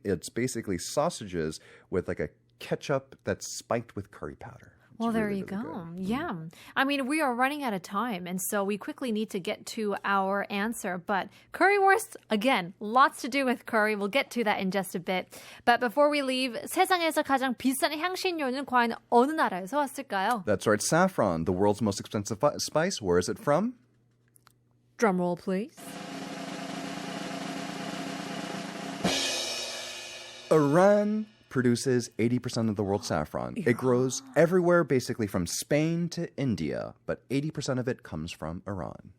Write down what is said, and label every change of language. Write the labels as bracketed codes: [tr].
[en] It's basically sausages with like a ketchup that's spiked with curry powder. Well, there you go. Yeah. I mean, we are running out of time, and so we quickly need to get to our answer. But currywurst, again, lots to do with curry. We'll get to that in just a bit. But before we leave, [ko] 세상에서 가장 비싼 향신료는 과연 어느 나라에서 왔을까요? [en] That's right, saffron, the world's most expensive spice. Where is it from? Drum roll, please. Iran produces 80% of the world's saffron. It grows everywhere, basically from Spain to India, but 80% of it comes from Iran.